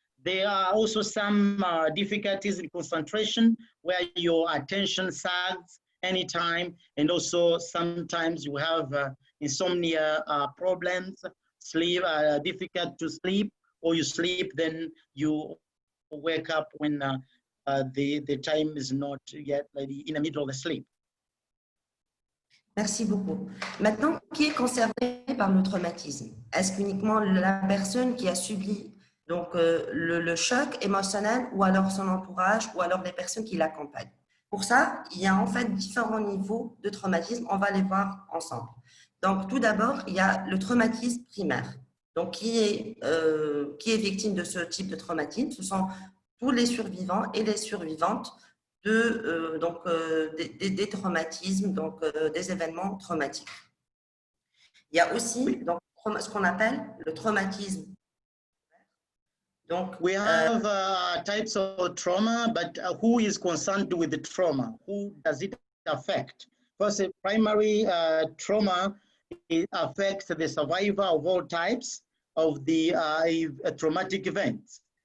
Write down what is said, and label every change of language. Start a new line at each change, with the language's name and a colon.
English: There are also some difficulties in concentration where your attention sags anytime, and also sometimes you have insomnia problems, sleep, difficult to sleep, or you sleep, then you wake up when the time is not yet in the middle of the sleep.
French: Merci beaucoup. Maintenant, qui est concerné par le traumatisme? Est-ce qu'uniquement la personne qui a subi donc, le choc émotionnel, ou alors son entourage, ou alors les personnes qui l'accompagnent? Pour ça, il y a en fait différents niveaux de traumatisme. On va les voir ensemble. Donc, tout d'abord, il y a le traumatisme primaire. Donc, qui est victime de ce type de traumatisme? Ce sont tous les survivants et les survivantes des traumatismes, donc des événements traumatiques. Il y a aussi donc, ce qu'on appelle le traumatisme. Donc,
English: we have types of trauma, but who is concerned with the trauma? Who does it affect? First, primary trauma, it affects the survivor of all types of the traumatic events.